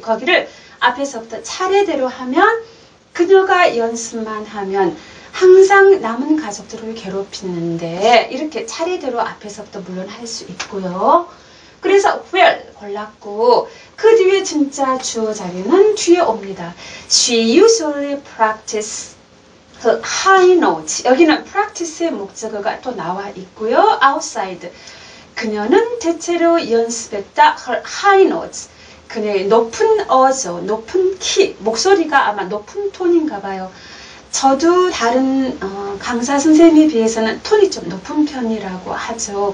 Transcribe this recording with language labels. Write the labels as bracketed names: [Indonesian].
[Korean] 거기를 앞에서부터 차례대로 하면 그녀가 연습만 하면 항상 남은 가족들을 괴롭히는데 이렇게 차례대로 앞에서부터 물론 할 수 있고요. 그래서 where 골랐고 그 뒤에 진짜 주어 자리는 뒤에 옵니다. [English] She usually practice her high notes. [Korean] 여기는 practice의 목적어가 또 나와 있고요. [English] outside. [Korean] 그녀는 대체로 연습했다. [English] her high notes. [Korean] 그녀의 높은 어조, 높은 키, 목소리가 아마 높은 톤인가 봐요. 저도 다른 강사 선생님에 비해서는 톤이 좀 높은 편이라고 하죠.